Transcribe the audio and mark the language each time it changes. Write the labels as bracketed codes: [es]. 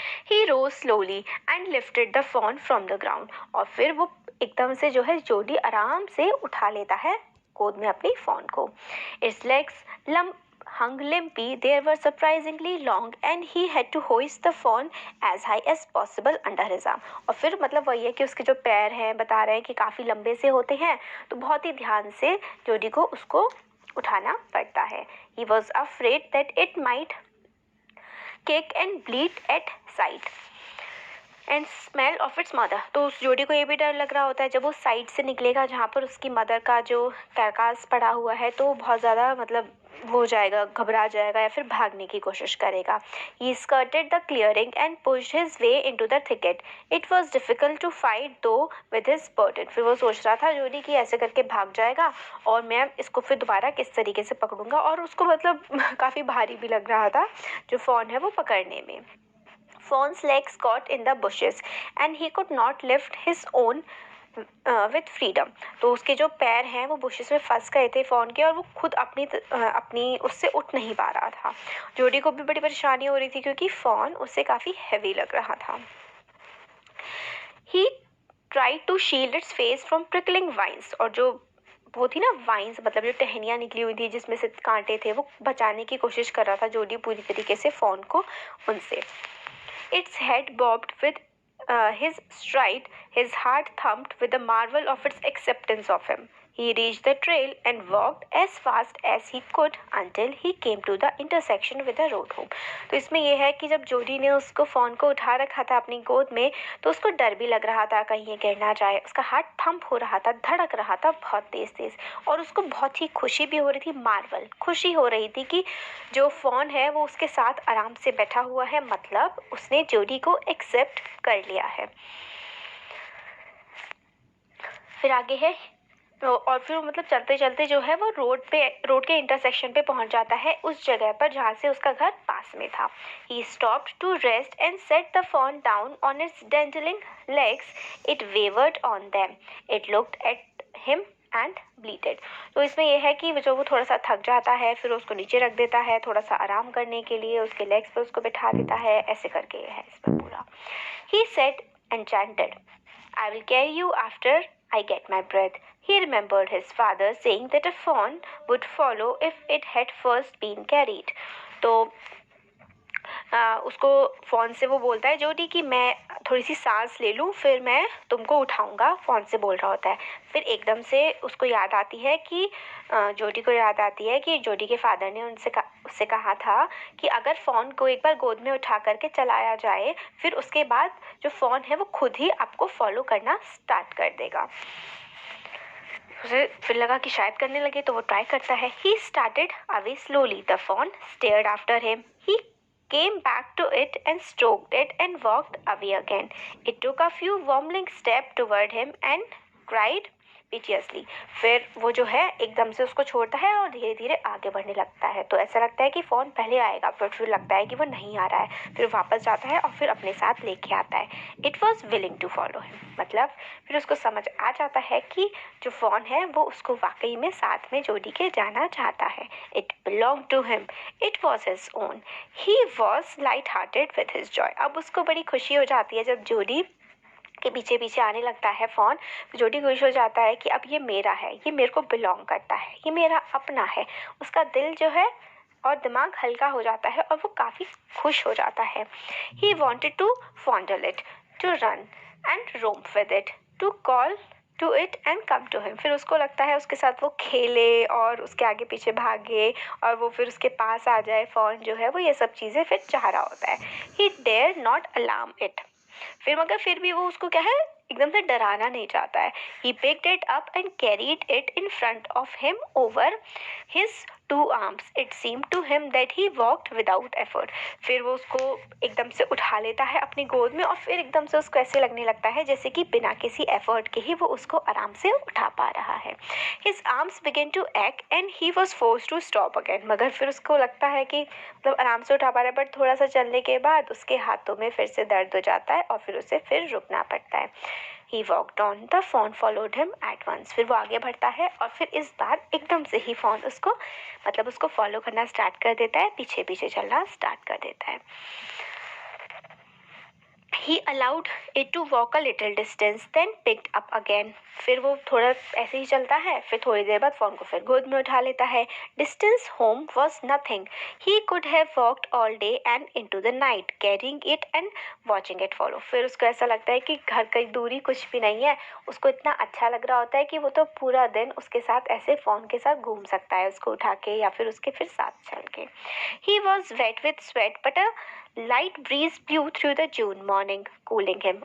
[en] He rose slowly and lifted the fawn from the ground. [hi] और फिर वो एकदम से जो है जोडी आराम से उठा लेता है गोद में अपनी फॉन को। [en] Its legs hung limply. They were surprisingly long and he had to hoist the fawn as high as possible under his arm. [hi] और फिर मतलब वही है कि उसके जो पैर हैं बता रहे हैं कि काफ़ी लंबे से होते हैं, तो बहुत ही ध्यान से जोडी को उसको उठाना पड़ता है। [en] He was afraid that it might kick and bleed at sight and smell of its mother. [hi] तो उस जोडी को ये भी डर लग रहा होता है जब वो साइड से निकलेगा जहाँ पर उसकी मदर का जो कैरकास पड़ा हुआ है, तो बहुत ज़्यादा मतलब वो हो जाएगा, घबरा जाएगा या फिर भागने की कोशिश करेगा। [en] He skirted the clearing and pushed his way into the thicket. It was difficult to fight though with his burden. [hi] फिर वो सोच रहा था जोडी कि ऐसे करके भाग जाएगा और मैं इसको फिर दोबारा किस तरीके से पकड़ूंगा, और उसको मतलब काफ़ी भारी भी लग रहा था जो फ़ोन है वो पकड़ने में। [en] Fawn's legs caught in the bushes and he could not lift his own with freedom. [hi] तो उसके जो पैर हैं वो बुशेस में फंस गए थे फ़ोन के, और वो खुद अपनी उससे उठ नहीं पा रहा था। जोडी को भी बड़ी परेशानी हो रही थी क्योंकि फ़ोन उससे काफ़ी हैवी लग रहा था। [en] He tried to shield its face from prickling vines. [hi] और जो वो थी ना वाइन्स, मतलब जो टहनियाँ निकली हुई थी जिसमें से कांटे थे, वो बचाने की कोशिश कर रहा था जोडी पूरी तरीके से फ़ोन को उनसे। [en] Its head bobbed with his stride. His heart thumped with the marvel of its acceptance of him. He reached the trail and walked as fast as he could until he came to the intersection with the road home. [hi] तो इसमें यह है कि जब जोडी ने उसको phone को उठा रखा था अपनी गोद में, तो उसको डर भी लग रहा था कहीं ये गिर ना जाए। उसका हार्ट थंप हो रहा था, धड़क रहा था बहुत तेज़-तेज़, और उसको बहुत ही खुशी भी हो रही थी, मार्वल खुशी हो रही थी कि जो फ़ोन है वो उसके साथ आराम से बैठा हुआ है, मतलब उसने जोडी को एक्सेप्ट कर लिया है। फिर आगे है और फिर मतलब चलते चलते जो है वो रोड के इंटरसेक्शन पे पहुंच जाता है, उस जगह पर जहाँ से उसका घर पास में था। [en] He stopped to rest and set the fawn down on its dangling legs. It wavered on them. It looked at him and bleated. [hi] तो इसमें यह है कि जो वो थोड़ा सा थक जाता है, फिर उसको नीचे रख देता है थोड़ा सा आराम करने के लिए, उसके लेग्स पे उसको बिठा देता है, ऐसे करके ये है इसमें पूरा। [en] He said enchanted, I will carry you after I get my breath. He remembered his father saying that a fawn would follow if it had first been carried. [hi] तो उसको फ़ोन से वो बोलता है जोडी कि मैं थोड़ी सी सांस ले लूँ फिर मैं तुमको उठाऊँगा, फ़ोन से बोल रहा होता है। फिर एकदम से उसको याद आती है कि जोडी को याद आती है कि जोडी के फादर ने उससे कहा था कि अगर फ़ोन को एक बार गोद में उठा करके चलाया जाए, फिर उसके बाद जो फ़ोन है वो खुद ही आपको फॉलो करना स्टार्ट कर देगा। उसे फिर लगा कि शायद करने लगे, तो वो ट्राई करता है। [en] He started away slowly. The fawn stared after him. He came back to it and stroked it and walked away again. It took a few wobbling steps toward him and cried piteously. [hi] फिर वो जो है एकदम से उसको छोड़ता है और धीरे धीरे आगे बढ़ने लगता है। तो ऐसा लगता है कि फ़ोन पहले आएगा, फिर लगता है कि वो नहीं आ रहा है, फिर वापस जाता है और फिर अपने साथ लेके आता है। [en] It was willing to follow him. [hi] मतलब फिर उसको समझ आ जाता है कि जो फ़ोन है वो उसको वाकई में साथ में जोडी के जाना चाहता है। [en] It belonged to him. It was his own. He was light-hearted with his joy. [hi] अब उसको बड़ी खुशी हो जाती है जब जोडी के पीछे पीछे आने लगता है फ़ोन, तो जोडी खुश हो जाता है कि अब ये मेरा है, ये मेरे को बिलोंग करता है, ये मेरा अपना है। उसका दिल जो है और दिमाग हल्का हो जाता है और वो काफ़ी खुश हो जाता है। [en] He wanted to fondle it, to run and romp with it, to call to it and come to him. [hi] फिर उसको लगता है उसके साथ वो खेले और उसके आगे पीछे भागे और वो फिर उसके पास आ जाए। फ़ोन जो है वो ये सब चीज़ें फिर चाह रहा होता है। [en] He dare not alarm it. [hi] फिर भी वो उसको क्या है एकदम से डराना नहीं चाहता है। [en] He picked it up and carried it in front of him over his two arms. It seemed to him that he walked without effort. [hi] फिर वो उसको एकदम से उठा लेता है अपनी गोद में और फिर एकदम से उसको ऐसे लगने लगता है जैसे कि बिना किसी एफर्ट के ही वो उसको आराम से उठा पा रहा है। [en] His arms began to ache and he was forced to stop again. [hi] मगर फिर उसको लगता है कि मतलब आराम से उठा पा रहा है, बट थोड़ा सा चलने के बाद उसके हाथों में फिर से दर्द हो जाता है और फिर उसे फिर रुकना पड़ता है। [en] He walked on. The fawn followed him at once. [hi] फिर वो आगे बढ़ता है और फिर इस बार एकदम से ही फ़ोन उसको फॉलो करना स्टार्ट कर देता है, पीछे पीछे चलना स्टार्ट कर देता है। [en] He allowed it to walk a little distance, then picked up again. [hi] फिर वो थोड़ा ऐसे ही चलता है, फिर थोड़ी देर बाद फ़ोन को फिर गोद में उठा लेता है। [en] Distance home was nothing. He could have walked all day and into the night, carrying it and watching it follow. [hi] फिर उसको ऐसा लगता है कि घर की दूरी कुछ भी नहीं है। उसको इतना अच्छा लग रहा होता है कि वो तो पूरा दिन उसके साथ ऐसे फ़ोन के साथ घूम सकता है, उसको उठा के या फिर उसके फिर साथ चल के। [en] He was wet with sweat, but a light breeze blew through the June morning, cooling him.